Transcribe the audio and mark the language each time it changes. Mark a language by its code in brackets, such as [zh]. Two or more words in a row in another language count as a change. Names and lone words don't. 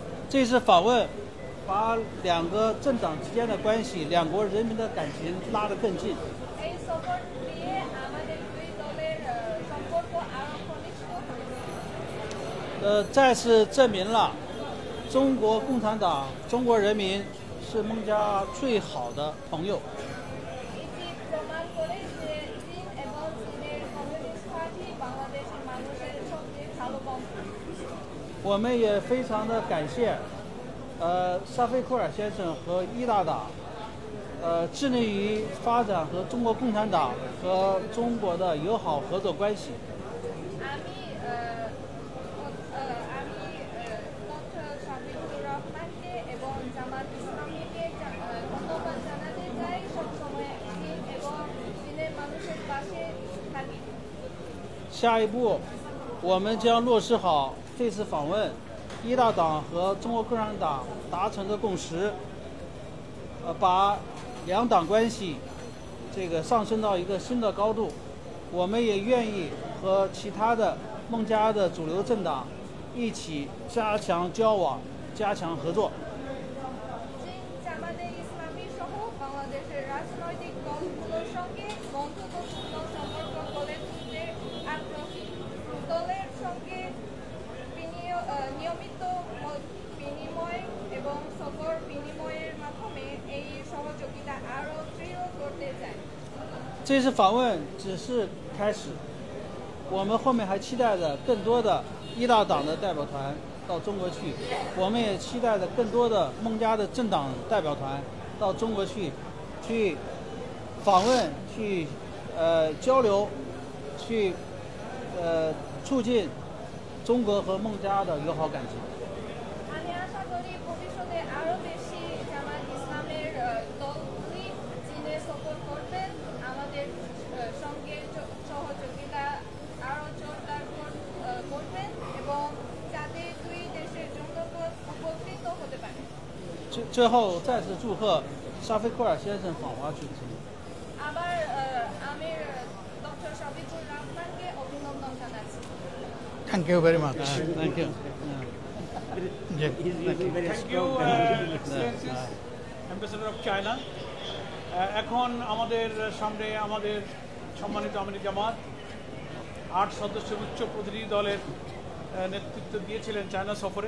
[zh] 这次访问把两个政党之间的关系、两国人民的感情拉得更近。 [bn] এই সফর দিয়ে আমাদের দুই দলের সম্পর্ক আরো ঘনিষ্ঠ হয়েছে। [zh] 再次证明了中国共产党、中国人民是孟加最好的朋友。 [bn] এটি প্রমাণ করে যে চীন এবং চীনের কমিউনিস্ট পার্টি বাংলাদেশের মানুষের সবচেয়ে ভালো বন্ধু। [zh] 我们也非常的感谢，沙菲库尔先生和伊大党，致力于发展和中国共产党和中国的友好合作关系。 [bn] আমি ডক্টর শাফিকুর রহমানকে এবং জামাত ইসলামীকে ধন্যবাদ জানাতে চাই। সবসময় চীন এবং চীনের মানুষের পাশে থাকি। [zh] 下一步，我们将落实好这次访问一大党和中国共产党达成的共识，把两党关系上升到一个新的高度。我们也愿意和其他的孟加的主流政党一起加强交往、加强合作。 [bn] চীন জামাতে ইসলামী সহ বাংলাদেশের রাজনৈতিক দলগুলোর সঙ্গে বন্ধুত্বপূর্ণ সম্পর্ক গড়ে তুলতে আগ্রহী। দলের সঙ্গে নিয়মিত মত বিনিময় এবং সফর বিনিময়ের মাধ্যমে এই সহযোগিতা আরও দৃঢ় করতে চাই। [zh] 这次访问只是开始，我们后面还期待着更多的一大党的代表团到中国去，我们也期待着更多的孟加的政党代表团到中国去访问、去交流、去促进中国和孟加的友好感情。 [bn] আমি আশা করি ভবিষ্যতে আরও বেশি জামাত ইসলামের দলগুলি চীনে সফর করবেন, আমাদের সঙ্গে সহযোগিতা আরও জোরদার করবেন এবং যাতে দুই দেশের জনগণ উপকৃত হতে পারে। [zh] 最后再次祝贺沙菲库尔先生访华举行。 [bn] আবার আমি ডক্টর শাফিকুর রহমানকে অভিনন্দন জানাচ্ছি। [en] Thank you very much Thank you. He's using very Thank you strong terminology. Excellencies Ambassador of China. [bn] এখন আমাদের সামনে আমাদের সম্মানিত আমির জামাত 8 সদস্যের উচ্চ প্রতিনিধি দলের নেতৃত্ব দিয়েছিলেন চায়না সফরে।